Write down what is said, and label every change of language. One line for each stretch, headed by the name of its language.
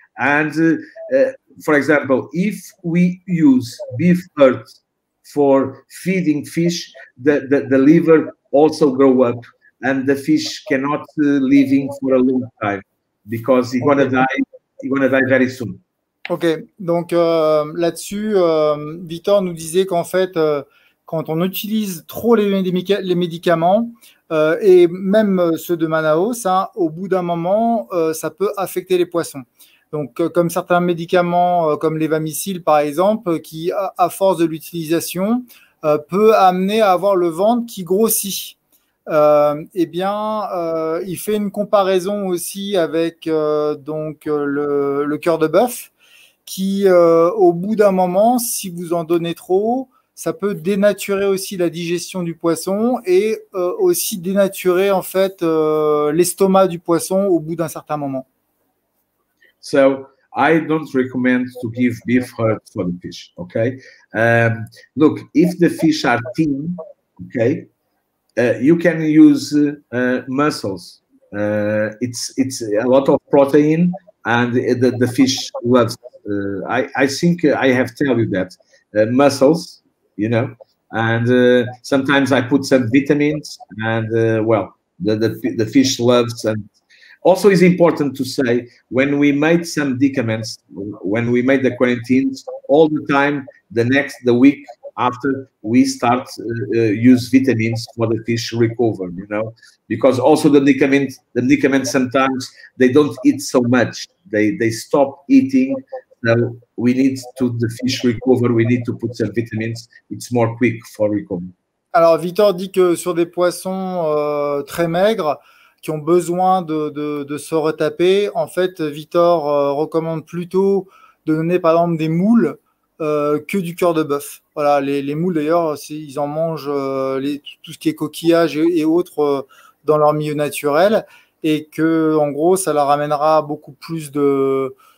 English: And for example, if we use beef earth for feeding fish, the liver also grow up, and the fish cannot living for a long time because he's gonna die. He's gonna die very soon.
French: Ok, donc là-dessus, Victor nous disait qu'en fait, quand on utilise trop les médicaments, et même ceux de Manaus, hein, au bout d'un moment, ça peut affecter les poissons. Donc, comme certains médicaments, comme l'Evamisil par exemple, qui, à force de l'utilisation, peut amener à avoir le ventre qui grossit. Eh bien, il fait une comparaison aussi avec donc le cœur de bœuf, qui, au bout d'un moment, si vous en donnez trop, ça peut dénaturer aussi la digestion du poisson et aussi dénaturer en fait l'estomac du poisson au bout d'un certain moment.
English: So I don't recommend to give beef hurt for the fish. Okay, look, if the fish are thin, okay, you can use mussels. It's a lot of protein, and the fish loves. I think I have tell you that mussels. You know, and sometimes I put some vitamins, and well, the fish loves. And also, it's important to say when we made some medicaments, when we made the quarantines, all the time, the week after we start use vitamins for the fish recover. You know, because also the medicament sometimes they don't eat so much. They stop eating. So we need the fish recover. We need to put some vitamins. It's more quick for recovery.
French: Alors Victor dit que sur des poissons très maigres qui ont besoin de se retaper, en fait Victor recommande plutôt de donner par exemple des moules que du cœur de bœuf. Voilà, les moules d'ailleurs, ils en mangent tout ce qui est coquillages et autres dans leur milieu naturel, et que en gros ça leur amènera beaucoup plus de